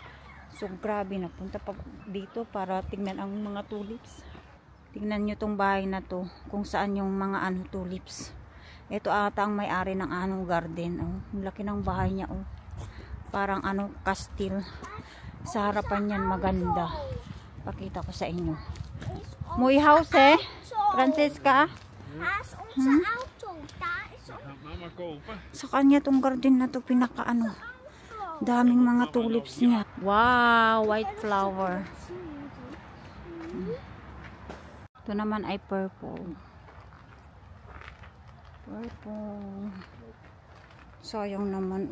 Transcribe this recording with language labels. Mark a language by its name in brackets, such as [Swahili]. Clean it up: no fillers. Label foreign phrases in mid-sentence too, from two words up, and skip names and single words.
[Filipino] So grabe, napunta pa dito para tingnan ang mga tulips. Tingnan nyo tong bahay na to, kung saan yung mga tulips. Ito ata ang may-ari ng garden. Oh, ang laki ng bahay niya, oh. Parang castle. Sa harapan yan, maganda. Pakita ko sa inyo. [English] Mooi house, eh? Francisca? [Dutch] Daar is onze auto. Daar is onze Mama kopen. [Filipino] Sa kanya tong garden na to, pinaka daming mga tulips niya. [English] Wow, white flower. [Filipino] Ito naman ay purple. Purple. Sayang naman.